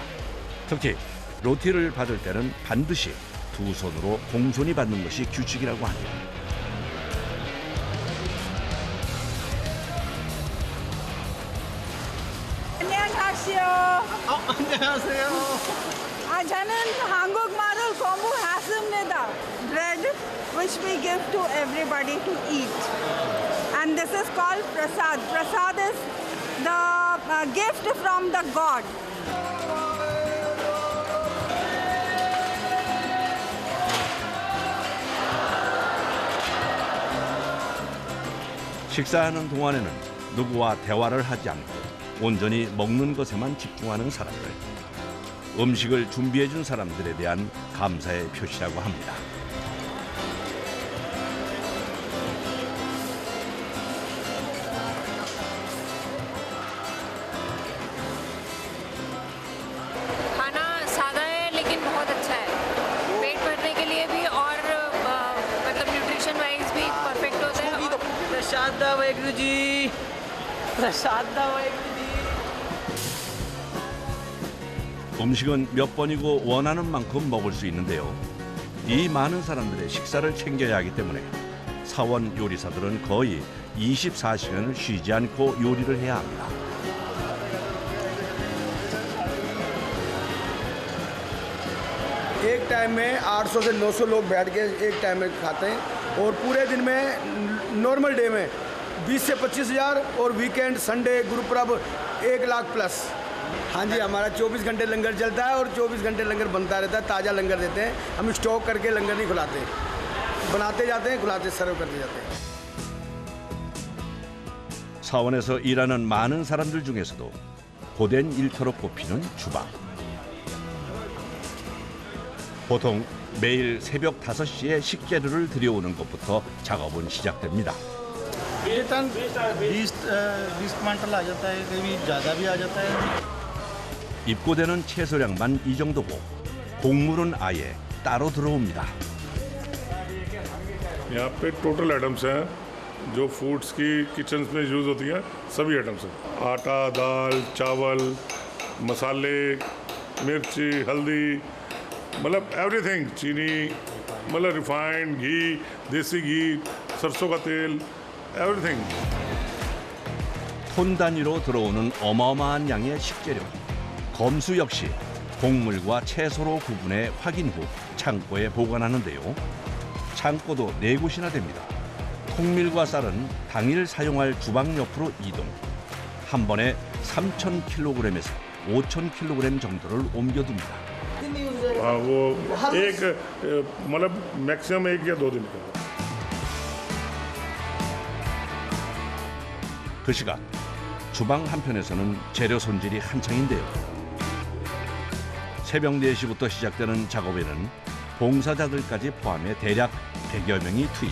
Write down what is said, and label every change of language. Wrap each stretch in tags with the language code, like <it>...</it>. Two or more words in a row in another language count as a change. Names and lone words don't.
<ko>특히 로티를 받을 때는 반드시 두 손으로 공손히 받는 것이 규칙이라고 합니다. 안녕하세요. 안녕하세요. 저는 한국말을 공부했습니다.</ko> <en>Bread which we give to everybody to eat. And this is called prasad. Prasad is the gift from the God.</en> <ko>식사하는 동안에는 누구와 대화를 하지 않고 온전히 먹는 것에만 집중하는 사람들. 음식을 준비해준 사람들에 대한 감사의 표시라고 합니다.</ko> <hi>खाना सादा है लेकिन बहुत अच्छा है। पेट भरने के लिए भी और मतलब</hi> <en>nutrition wise</en> <hi>भी परफेक्ट होता है। प्रसाद वाहेगुरु जी, प्रसाद वाहेगुरु जी।</hi> <ko>음식은 몇 번이고 원하는 만큼 먹을 수 있는데요. 이 많은 사람들의 식사를 챙겨야 하기 때문에 사원 요리사들은 거의 24시간을 쉬지 않고 요리를 해야 합니다.</ko> <hi>एक टाइम में 800 से 900 लोग बैठ के एक टाइम में खाते हैं और पूरे दिन में</hi> <en>normal day</en> <hi>में 20 से 25,000 और</hi> <en>weekend Sunday</en> <hi>गुरुपर्व 1 लाख प्लस। हाँ जी, हमारा 24 घंटे लंगर चलता है और 24 घंटे लंगर बनता रहता है। ताज़ा लंगर देते हैं हम, स्टॉक करके लंगर नहीं खुलाते, बनाते जाते हैं, खुलाते सर्व करते जाते हैं।</hi> <ko>사원에서 일하는 많은 사람들 중에서도 고된 일터로 꼽히는 주방. 보통 매일 새벽 5시에 식재료를 들여오는 것부터 작업은 시작됩니다.</ko> <hi>20 क्विंटल आ जाता है, कभी ज़्यादा भी आ जाता है।</hi> <ko>입고되는 채소량만 이 정도고 곡물은 아예 따로 들어옵니다.</ko> <hi>यहाँ पे</hi> <en>total items</en> <hi>हैं जो फूड्स की किचन में यूज़ होती हैं, सभी आइटम्स हैं। आटा, दाल, चावल, मसाले, मिर्ची, हल्दी, मतलब एवरीथिंग, चीनी, मतलब रिफाइंड घी, देसी घी, सरसों का तेल, एवरीथिंग।</hi> <ko>톤 단위로 들어오는 어마어마한 양의 식재료. 검수 역시 곡물과 채소로 구분해 확인 후 창고에 보관하는데요. 창고도 4곳이나 됩니다. 통밀과 쌀은 당일 사용할 주방 옆으로 이동. 한 번에 3,000kg에서 5,000kg 정도를 옮겨둡니다.</ko> <hi>हाँ, वो एक मतलब मैक्सिमम 1 या 2 दिन का।</hi> <ko>그 시각 주방 한편에서는 재료 손질이 한창인데요. 새벽 4시부터 시작되는 작업에는 봉사자들까지 포함해 대략 100여 명이 투입.</ko>